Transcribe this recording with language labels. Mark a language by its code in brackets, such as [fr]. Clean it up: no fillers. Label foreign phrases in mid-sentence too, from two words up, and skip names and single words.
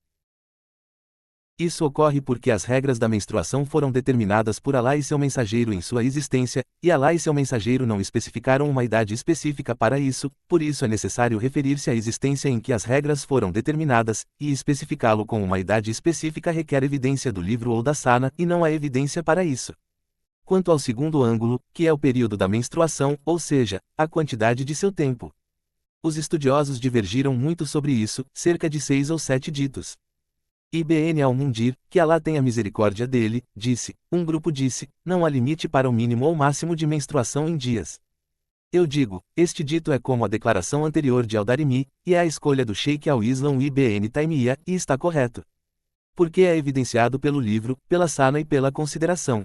[pt] Isso ocorre porque as regras da menstruação foram determinadas por Allah e seu mensageiro em sua existência, e Allah e seu mensageiro não especificaram uma idade específica para isso, por isso é necessário referir-se à existência em que as regras foram determinadas, e especificá-lo com uma idade específica requer evidência do livro ou da Sana, e não há evidência para isso. Quanto ao segundo ângulo, que é o período da menstruação, ou seja, a quantidade de seu tempo. Os estudiosos divergiram muito sobre isso, cerca de 6 ou 7 ditos. Ibn al-Mundir, que Allah tenha misericórdia dele, disse, um grupo disse, não há limite para o mínimo ou máximo de menstruação em dias. Eu digo, este dito é como a declaração anterior de Al-Darimi, e é a escolha do Sheikh Al-Islam Ibn Taymiyyah, e está correto. Porque é evidenciado pelo livro, pela Sana e pela consideração.